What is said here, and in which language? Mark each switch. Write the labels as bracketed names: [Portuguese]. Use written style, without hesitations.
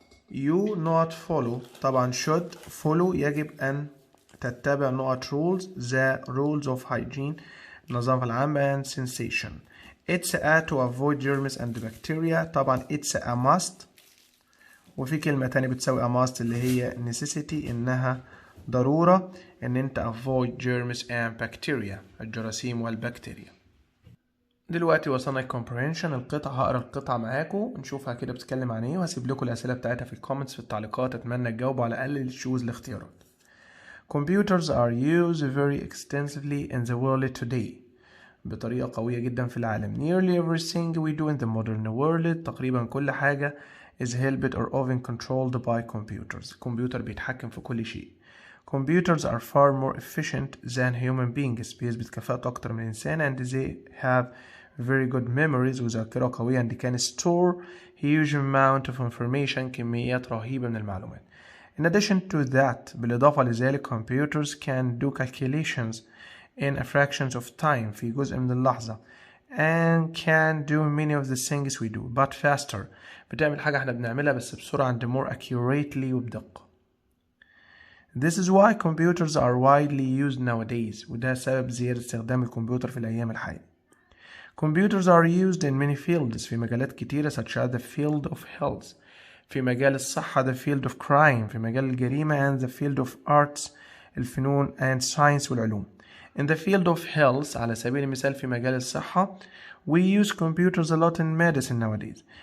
[English] You not follow طبعا should follow [Arabic] يجب أن تتبع [English] not rules the rules of hygiene [Arabic] النظافة العامة [English] and sensation. It's a to avoid germs and bacteria طبعا it's a must. [Arabic] وفي كلمة تانية بتساوي a must اللي هي necessity إنها ضرورة إن أنت [English] avoid germs and bacteria [Arabic] الجراثيم والبكتيريا. دلوقتي وصلنا comprehension القطعة. هقرا القطعة معاكم نشوفها كده بتتكلم عن ايه وهسيب لكم الأسئلة بتاعتها في الكومنتس في التعليقات. أتمنى تجاوبوا على الأقل تشوز الاختيارات. [English] Computers are used very extensively in the world today. [Arabic] بطريقة قوية جدا في العالم. [English] Nearly everything we do in the modern world [Arabic] تقريبا كل حاجة [English] is helped or often controlled by computers. [Arabic] الكمبيوتر بيتحكم في كل شيء. [English] Computers are far more efficient than human beings. [Arabic] بيثبت كفاءة أكتر من الإنسان [English] and they have very good memories [Arabic] وذاكرة قوية [English] and can store huge amount of information [Arabic] كميات رهيبة من المعلومات. [English] In addition to that [Arabic] بالإضافة لذلك [English] computers can do calculations in a fractions of time [Arabic] في جزء من اللحظة [English] and can do many of the things we do but faster. [Arabic] بتعمل حاجة احنا بنعملها بس بسرعة [English] and more accurately [Arabic] وبدقة. [English] This is why computers are widely used nowadays [Arabic] وده سبب زيادة استخدام الكمبيوتر في الأيام الحالية. [English] Computers are used in many fields [Arabic] في مجالات كتيرة [English] such as the field of health [Arabic] في مجال الصحة [English] the field of crime [Arabic] في مجال الجريمة [English] and the field of arts الفنون and science والعلوم. In the field of health [Arabic] على سبيل المثال في مجال الصحة [English] we use computers a lot in medicine nowadays.